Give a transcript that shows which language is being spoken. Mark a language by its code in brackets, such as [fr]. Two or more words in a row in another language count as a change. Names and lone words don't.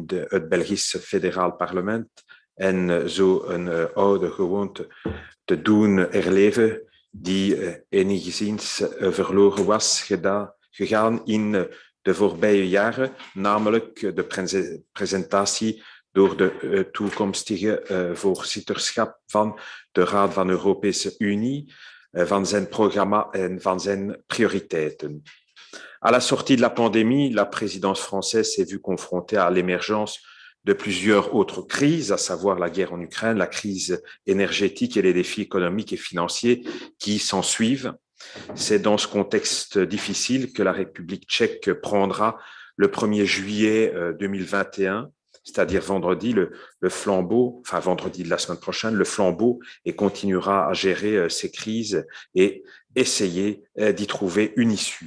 [nl] het Belgische Federaal Parlement en zo een oude gewoonte te doen herleven die enigszins verloren was gegaan in de voorbije jaren, namelijk de presentatie door de toekomstige voorzitterschap van de Raad van de Europese Unie, van zijn programma en van zijn prioriteiten. [fr] À la sortie de la pandémie, la présidence française s'est vue confrontée à l'émergence de plusieurs autres crises, à savoir la guerre en Ukraine, la crise énergétique et les défis économiques et financiers qui s'en suivent. C'est dans ce contexte difficile que la République tchèque prendra le 1er juillet 2021, c'est-à-dire vendredi, le flambeau, enfin vendredi de la semaine prochaine, le flambeau, et continuera à gérer ces crises et essayer d'y trouver une issue.